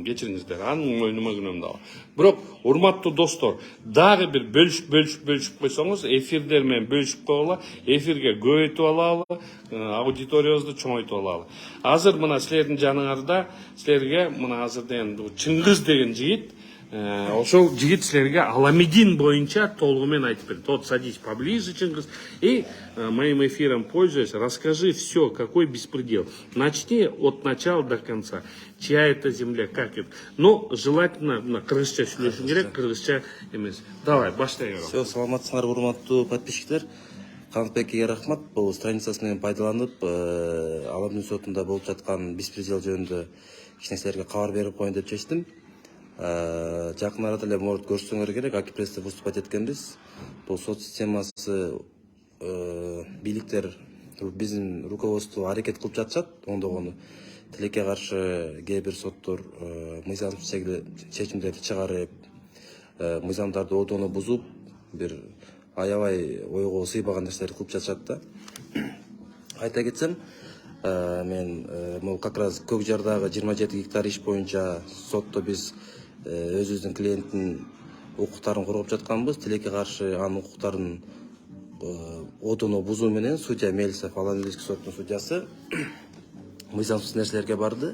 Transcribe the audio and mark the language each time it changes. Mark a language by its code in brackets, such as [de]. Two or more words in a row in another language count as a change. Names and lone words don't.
[ky] Кечириңиздер, анын мойнума күнөөм дагы. Бирок урматтуу достор, дагы бир бөлүшүп койсоңуз, эфирдер менен бөлүшүп койгула, эфирге көбөйтүп алалы, аудиториябызды чоңойтуп алалы. Азыр мына силердин жаныңарда, силерге мына азыр деген Чыңгыз деген жигит, ошол жигит силерге Аламедин боюнча толугу менен айтып берди. [ru] Вот садись поближе, Чыңгыз, и моим эфиром пользуясь, расскажи все, какой беспредел. Начни от начала до конца. Чья это земля, как это. Но желательно на [ky] кыргызча сүйлөшүң керек, кыргызча эмес. Давай, баштайбыз. Все, саламатсыңар, урматтуу подписчиктер. Канатбекке рахмат. Бул страницасы менен пайдаланып, Аламедин сотунда болуп жаткан беспредел жөнүндө кичинекилерге кабар берип коеюн деп чечтим. Жакын арада эле может көрсөңөр керек, Акипрессте выступать эткенбиз. Бул сот системасы бийликтер биздин руководство аракет кылып жатышат, оңдогону. Тилекке каршы кээ бир соттор мыйзамсыз чечимдерди чыгарып, мыйзамдарды одону бузуп, бир аябай ойго сыйбаган нерселерди кылып жатышат да. Айта кетсем, мен [ru] могу как раз [ky] Көкжардагы 27 гектар иш боюнча сотто биз өзүбүздүн клиенттин укуктарын коргоп жатканбыз. Тилекке каршы анын укуктарын одону бузуу менен судья Мельцев, Аламединский соттун судьясы мыйзамсыз нерселерге барды.